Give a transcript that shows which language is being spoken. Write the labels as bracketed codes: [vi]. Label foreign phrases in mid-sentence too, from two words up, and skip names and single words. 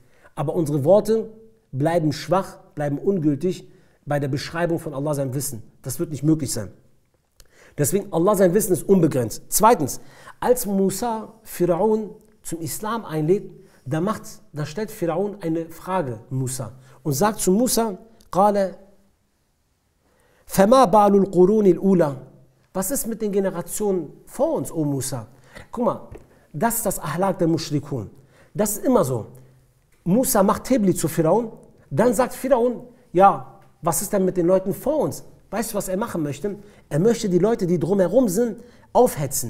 [de] Aber unsere Worte bleiben schwach, bleiben ungültig bei der Beschreibung von Allah sein Wissen. Das wird nicht möglich sein. Deswegen, Allah sein Wissen ist unbegrenzt. Zweitens, als Musa Pharaon zum Islam einlädt, da stellt Pharaon eine Frage Musa und sagt zu Musa, [ar] قال فما بال القرون الأولى. [de] Was ist mit den Generationen vor uns, O Musa? Guck mal, das ist das Ahlak der Mushrikun. Das ist immer so. Musa macht Tebli zu Pharaon, dann sagt Pharaon, ja, was ist denn mit den Leuten vor uns? Weißt du, was er machen möchte? Er möchte die Leute, die drumherum sind, aufhetzen.